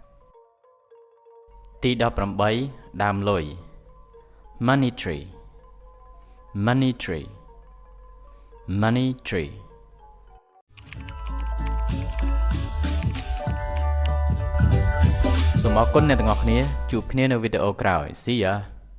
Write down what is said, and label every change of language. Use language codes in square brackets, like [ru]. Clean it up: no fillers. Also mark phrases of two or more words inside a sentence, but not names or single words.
[km] ទី18ដើមលុយ [en] money tree money tree money tree [km] សូមអរគុណអ្នកទាំងអស់គ្នាជួបគ្នានៅវីដេអូក្រោយ [en] See ya